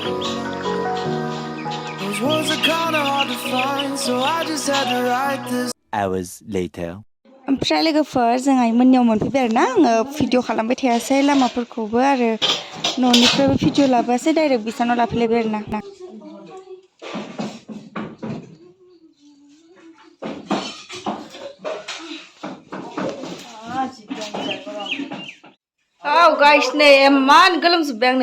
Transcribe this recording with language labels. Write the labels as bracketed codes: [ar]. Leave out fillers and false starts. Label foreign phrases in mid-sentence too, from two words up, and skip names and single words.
[en] Those words are kinda hard to find, so I just had to write this. Hours later. [brx] ओमफ्राय लोगोफोर जोंहा मोननियाव मोनफैबाय आरोना। आङो भिडिअ खालामबाय थायासै लामाफोरखौबो आरो न'निफ्रायबो भिडिअ लाबोआसै, डाइरेक्ट बिसानाव लाफैलायबाय आरोना। गाइस नै इमान गोलोमजोब्बाय आं नै।